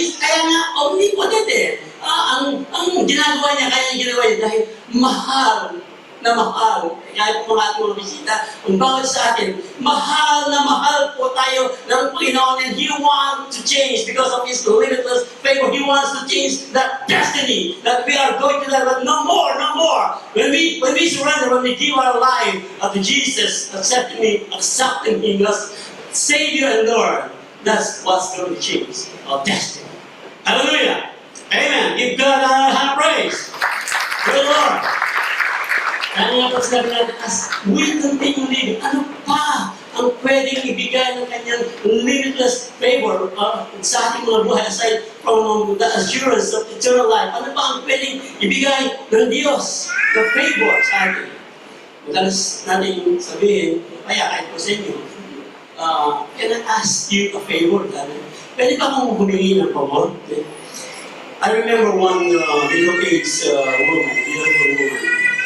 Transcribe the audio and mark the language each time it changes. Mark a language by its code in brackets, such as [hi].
[tl] Kaya nga omnipotent eh. Ang ginagawa niya, kaya niya ginawa niya dahil mahal na mahal. Kaya po mga ating mga bisita, ang bawat sa atin, mahal na mahal po tayo ng Panginoon, [en] and He wants to change because of His limitless favor. He wants to change that destiny that we are going to live, but no more, no more. When we surrender, when we give our life to Jesus, accepting Him as Savior and Lord, that's what's going to change our destiny. Hallelujah! Amen! Give God a hand of praise. Good Lord! [tl] Kaya nga po sinabi natin, [en] as we continue living, [tl] ano pa ang pwedeng ibigay ng kanyang limitless favor sa ating mga buhay [en] aside from the assurance of eternal life? [tl] Ano pa ang pwedeng ibigay ng Diyos na favor sa atin? Madalas natin sabihin, kaya kahit po sa inyo, [en] can I ask you a favor? [tl] Pwede ba akong humingi ng favor? [en] I remember one middle-aged woman, beautiful woman.